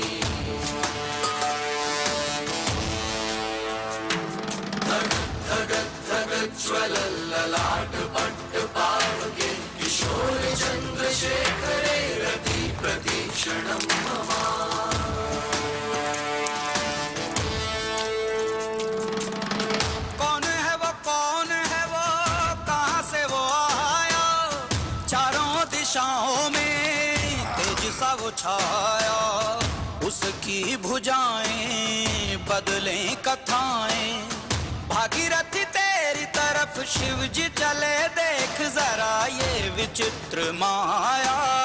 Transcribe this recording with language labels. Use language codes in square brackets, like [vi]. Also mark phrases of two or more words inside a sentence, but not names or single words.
[sa] ಜ್ವಲಲ್ಲಾಟ ಪಟ್ಟ ಪಾವಕೆ ಕಿಶೋರ ಚಂದ್ರಶೇಖರೇ ರತಿ ಪ್ರತೀಕ್ಷಣಂ ಮಮ [hi] वो छाया उसकी भुजाएं बदले कथाएं भागीरथी तेरी तरफ शिव जी चले देख जरा ये विचित्र माया